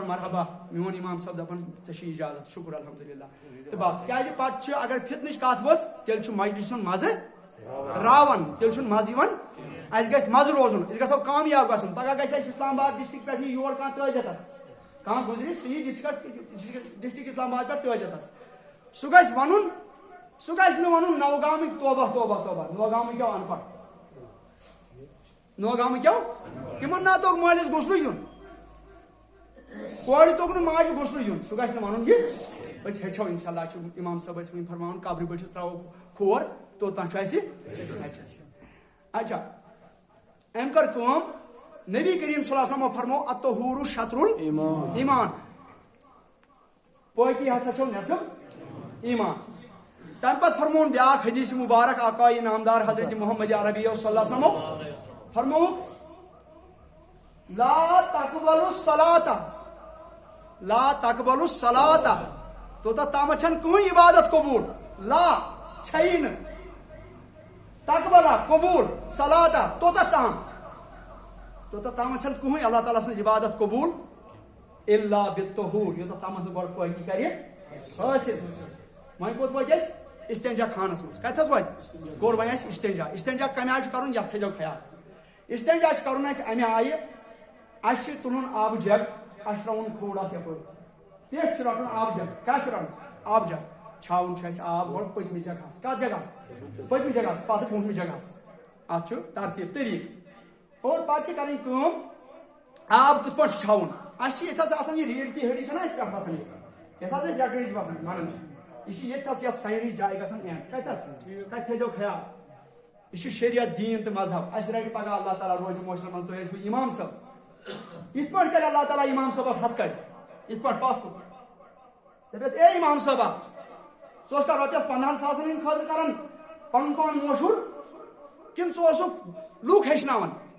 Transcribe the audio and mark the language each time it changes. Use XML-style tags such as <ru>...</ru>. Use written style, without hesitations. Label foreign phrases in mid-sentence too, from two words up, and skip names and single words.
<ks>مرحبا میون اِمام صٲب دپان ژےٚ چھُے اِجازت شُکر الحمدُاللہ تہٕ بس کیٛازِ پتہٕ چھُ اگر فِتنٕچ کتھ ؤژھ تیٚلہِ چھُ مجلِس ہُنٛد مزٕ راوان تیٚلہِ چھُنہٕ مزٕ یِوان اسہِ گژھِ مزٕ روزُن أسۍ گژھو کامیاب گژھُن پگاہ گژھِ اسہِ اسلام آباد ڈسٹرک پٮ۪ٹھ یی یور کانٛہہ تعزیتس کانٛہہ گُزرِ سُہ یی ڈسٹرک اسلام آباد پٮ۪ٹھ تعزیتس سُہ گژھِ ونُن سُہ گژھِ نہٕ ونُن نوگامٕکۍ توبہ توبہ توبہ نوگامٕکیو ان پڑھ نوگامٕکیو تِمن نہ توٚگ مٲلِس گوٚژھ یُن کورِ توٚگ نہٕ ماجہِ گوٚژھ یُن سُہ گژھِ نہٕ ونُن یہِ أسۍ ہیٚچھو</ks> <ar>انشاء اللہ</ar> <ks>چھُ اِمام صٲب ٲسۍ وٕنۍ فرماوان قبرِ بٔٹھِس تراوو کھور توٚتام چھُ اسہِ اچھا أمۍ کٔر کٲم نبی کریم</ks> <ar>صلی اللہ علیہ وسلمو</ar> <ks>فرمو</ks> <ar>الطہور شطر الایمان</ar> <ks>پٲکی ہسا چھو نٮ۪صٕب ایمان تمہِ پتہٕ فرمون بیاکھ حدیث مبارک آقائے نامدار حضرت محمد عربی</ks> <ar>صلی اللہ علیہ وسلمو</ar> <ks>فرمووُکھ</ks> <ar>لا تقبل الصلاۃ لا تقبل الصلاۃ</ar> <ks>توتھ تام کہیں عبادت قبول لا چھئی نہ تقبلا قبول صلاۃ توتھ تام کہیں اللہ تعالیٰ سن عبادت قبول</ks> <ar>الا بالطہور</ar> <ks>یوتھ تام گۄڈٕ پٲکی کرِ حٲصِل وۄنۍ کوٚت وٲتۍ أسۍ استنجا خانس مز کتس واتہِ کوٚر وۄنۍ اَسہِ استنجا کمہِ آیہِ چھُ کرُن یتھ تھٲیزیو خیال استنجا چھُ کرُن اَسہِ امہِ آیہِ اَسہِ چھُ تُلُن آبہٕ جگ اَسہِ چھُ ترٛاوُن کھوٚڑ اَتھ یپٲرۍ پٮ۪ٹھ چھُ رٹُن آبہٕ جگ کیٛاہ چھُ رٹُن آبہٕ جگ چھاوُن چھُ اَسہِ آب گۄڈٕ پٔتمہِ جگہس کتھ جگہس پٔتمہِ جگہس پتہٕ برٛونٛٹھمہِ جگہس اتھ چھُ ترتیٖب طریٖقہٕ اور پتہٕ چھِ کرٕنۍ کٲم آب کِتھ پٲٹھۍ چھُ چھاوُن اَسہِ چھِ ییٚتہِ حظ آسان یہِ</ks> <ur>ریٖڈ کی ہڈی</ur> <ks>چھنہ اَسہِ پٮ۪ٹھ وسان یتھ حظ أسۍ رگڑٕچ وسان ونان چھِ یہ ییٚتہِ حظ یتھ سایڈٕچ جایہِ گژھان اینڈ کتس تتہِ تھٲیزیو خیال یہ چھُ شریعت دیٖن تہٕ مذہب اَسہِ رٹہِ پگاہ اللہ تعالیٰ روزِ مٲشرَن منٛز تُہۍ ٲسِو اِمام صٲب یِتھ پٲٹھۍ کرِ اللہ تعالیٰ اِمام صٲبس ہتھ کڑِ یِتھ پٲٹھۍ پتھ کُن دپٮ۪س اے اِمام صٲبا ژٕ اوسکھا رۄپیس 15,000 ہٕنٛدِ خٲطرٕ کران پنُن پان مشہوٗر کِنہٕ ژٕ اوسُکھ لوٗکھ ہیٚچھناوان</ks>